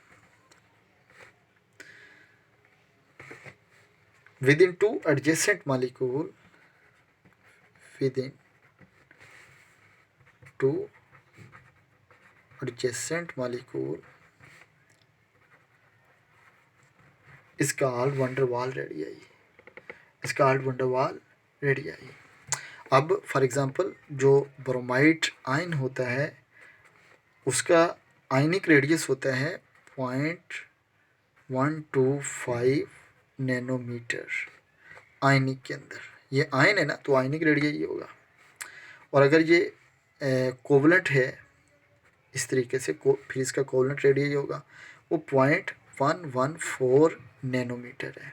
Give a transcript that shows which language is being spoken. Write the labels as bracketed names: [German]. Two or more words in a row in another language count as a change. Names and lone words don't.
[English] within two adjacent molecule, within two adjacent molecule is called van der Waal radii, is called van der Waal radii। [Hindi] अब [English] for example [Hindi] जो ब्रोमाइड आयन होता है उसका [English] ionic radius [Hindi] होता है 0.125 नैनोमीटर आयनिक के अंदर। ये आयन है ना, तो [English] ionic radius [Hindi] ये होगा। और अगर ये कोवलेंट है इस तरीके से फिर इसका [English] covalent radius [Hindi] होगा, वो 0.114 नैनोमीटर है।